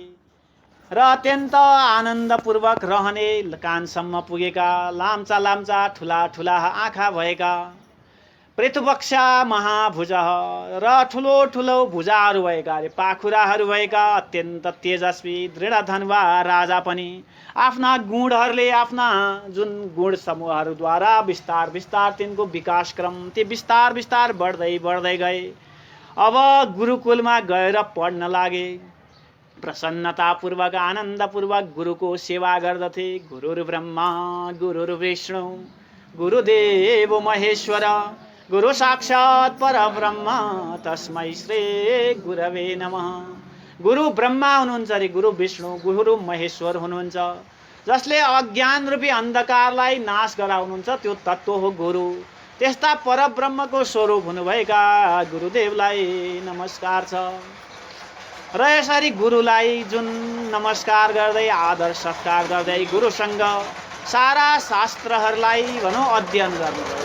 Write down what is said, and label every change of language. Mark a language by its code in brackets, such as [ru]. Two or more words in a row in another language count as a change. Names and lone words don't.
[ne] र अत्यन्त आनन्दपूर्वक रहने, कानसम्म पुगेका, लाम्चा लाम्चा ठुला ठुला आँखा भएका, पृथुपक्ष महाभुज र ठुलो ठुलो भुजाहरू भएका, पाखुराहरू भएका अत्यन्त तेजस्वी दृढ धनुवा राजा पनि आफ्ना गुणहरूले, आफ्ना जुन गुण समूहहरूद्वारा बिस्तार बिस्तार तिनको विकास क्रम ती बिस्तार बिस्तार बढ्दै बढ्दै गए। अब गुरुकुलमा गएर पढ्न लागे। प्रसन्नतापूर्वक आनन्दपूर्वक गुरुको सेवा गर्दथे। [sa] गुरुर् ब्रह्मा गुरुर्विष्णु गुरुदेव महेश्वर गुरु साक्षात् परब्रह्म तस्मै श्री गुरवे नमः। [ne] गुरु ब्रह्मा हुनुहुन्छ रे, गुरु विष्णु, गुरु महेश्वर हुनुहुन्छ, जसले अज्ञान रूपी अन्धकारलाई नाश गराउनुहुन्छ, त्यो तत्त्व हो गुरु। त्यस्ता परब्रह्मको स्वरूप हुनुभएका गुरुदेवलाई नमस्कार छ। र यसरी गुरुलाई जुन नमस्कार गर्दै आदर सत्कार गर्दै गुरुसँग सारा शास्त्रहरूलाई भनौँ अध्ययन गर्नुभयो।